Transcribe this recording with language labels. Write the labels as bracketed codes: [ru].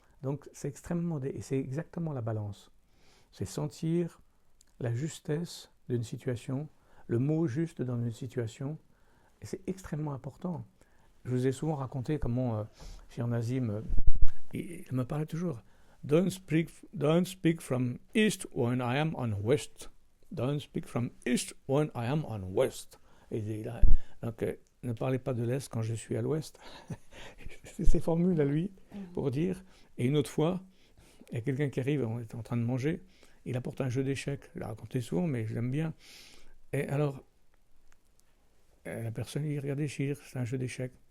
[fr] Donc c'est extrêmement, et c'est exactement la balance. C'est sentir la justesse d'une situation, le mot juste dans une situation, et c'est extrêmement important. Je vous ai souvent raconté comment Shir Nazim, il me parlait toujours. [en] Don't speak from east when I am on west. Don't speak from east when I am on west. [fr] Et là, donc, ne parlez pas de l'est quand je suis à l'ouest. C'est ses formules à lui pour dire. Et une autre fois, il y a quelqu'un qui arrive, on est en train de manger, il apporte un jeu d'échecs. Je l'ai raconté souvent, mais je l'aime bien. Et alors, la personne dit, regardez Shir, c'est un jeu d'échecs.